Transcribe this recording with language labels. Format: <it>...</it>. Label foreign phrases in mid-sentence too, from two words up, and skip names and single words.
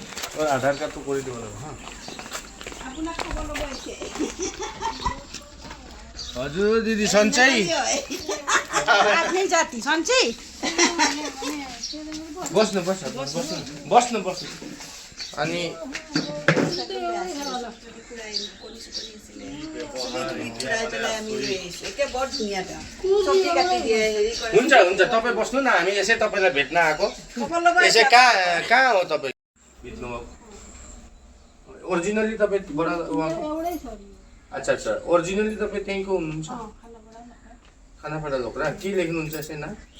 <as>আধাৰ কাৰ্ডটো কৰি দিব লাগিব হা আপোনাক খবৰ ল'ব আহিছে</as> <ne>हजुर दिदी सन्चै आफ्नै जाति सन्चै बस्नु बस्नु अनि हुन्छ हुन्छ तपाईँ बस्नु न हामी यसै तपाईँलाई भेट्न आएको यसै कहाँ हो तपाईँ भेट्नुभएको ओरिजिनली तपाईँ</ne> <hi>बडा अच्छा अच्छा</hi> <ne>ओरिजिनली तपाईँ त्यहीँको हुनुहुन्छ खानापाडा लोकरा के लेख्नुहुन्छ यसै नाम</ne>